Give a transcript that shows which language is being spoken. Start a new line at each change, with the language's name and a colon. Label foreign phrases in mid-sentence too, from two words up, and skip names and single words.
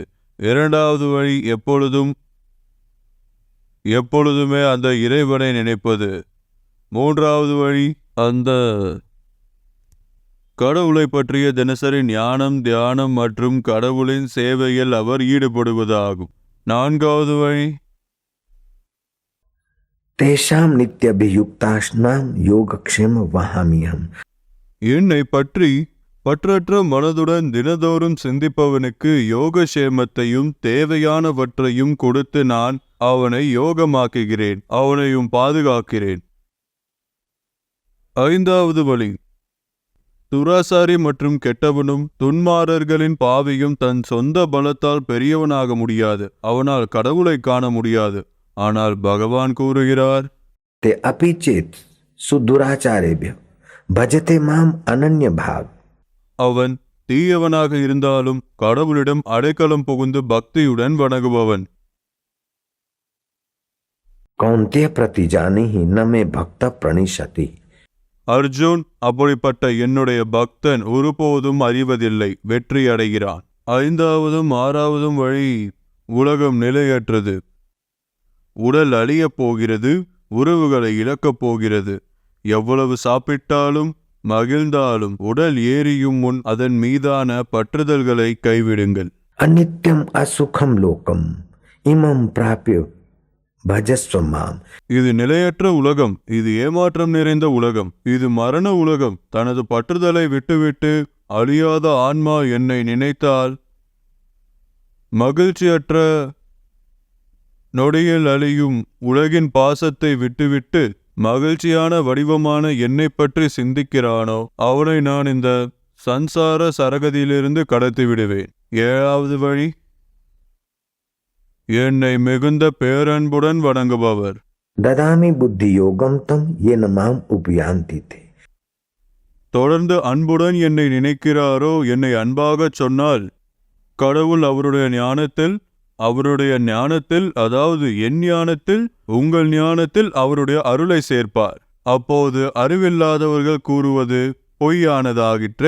Tamil: இரண்டாவது வழி எப்பொழுதுமே அந்த இறைவனை நினைப்பது. மூன்றாவது வழி அந்த கடவுளை பற்றிய தினசரி ஞானம், தியானம் மற்றும் கடவுளின் சேவையில் அவர் ஈடுபடுவது ஆகும். நான்காவது வழி
Sanskrit: तेषाम नित्यभियुक्तानां योगक्षेम वहाम्यहम्.
Tamil: என்னை பற்றி பற்றற்ற மனதுடன் தினதோறும் சிந்திப்பவனுக்கு யோகக்ஷேமத்தையும் தேவையானவற்றையும் கொடுத்து நான் அவனை யோகமாக்குகிறேன், அவனையும் பாதுகாக்கிறேன். ஐந்தாவது வழி, துராசாரி மற்றும் கெட்டவனும் துன்மாரர்களின் பாவியும் தன் சொந்த பலத்தால் பெரியவனாக முடியாது. அவனால் கடவுளை காண முடியாது. ஆனால் பகவான் கூறுகிறார்,
Sanskrit: ते अपि चेत् सुदुराचारेभ्य भजते माम अनन्य भाग.
Tamil: அவன் தீயவனாக இருந்தாலும் கடவுளிடம் அடைக்கலம் புகுந்து பக்தியுடன் வணங்குபவன்.
Sanskrit: कौन्तेय प्रति जाने ही न मे भक्त प्रणिशति.
Tamil: அர்ஜுன், அப்படிப்பட்ட என்னுடைய பக்தன் ஒருபோதும் அறிவதில்லை, வெற்றி அடைகிறான். ஐந்தாவதும் ஆறாவதும் வழி உலகம் நிலையற்றது. உடல் அழியப் போகிறது, உறவுகளை இழக்கப் போகிறது. எவ்வளவு சாப்பிட்டாலும் மகிழ்ந்தாலும் உடல் ஏறியும் முன் அதன் மீதான பற்றுதல்களை கைவிடுங்கள்.
Sanskrit: अनित्यम असुखम लोकम इमं प्राप्य भजस्व माम.
Tamil: இது நிலையற்ற உலகம், இது ஏமாற்றம் நிறைந்த உலகம், இது மரண உலகம். தனது பற்றுதலை விட்டுவிட்டு அழியாத ஆன்மா என்னை நினைத்தால் மகிழ்ச்சியற்ற நொடியில் அழியும் உலகின் பாசத்தை விட்டுவிட்டு மகிழ்ச்சியான வடிவமான என்னை பற்றி சிந்திக்கிறானோ அவனை நான் இந்த சன்சார சரகதியிலிருந்து கடத்தி விடுவேன். ஏழாவது வழி என்னை மிகுந்த பேரன்புடன் வணங்குபவர்.
Sanskrit: ददामि बुद्धि योगम तम येन माम उपयान्ति ते.
Tamil: தொடர்ந்து அன்புடன் என்னை நினைக்கிறாரோ, என்னை அன்பாக சொன்னால் கடவுள் அவருடைய ஞானத்தில் அதாவது என் ஞானத்தில் உங்கள் ஞானத்தில் அவருடைய அருளை சேர்ப்பார். அப்போது அறிவில்லாதவர்கள் கூறுவது பொய்யானதாகிற்றே.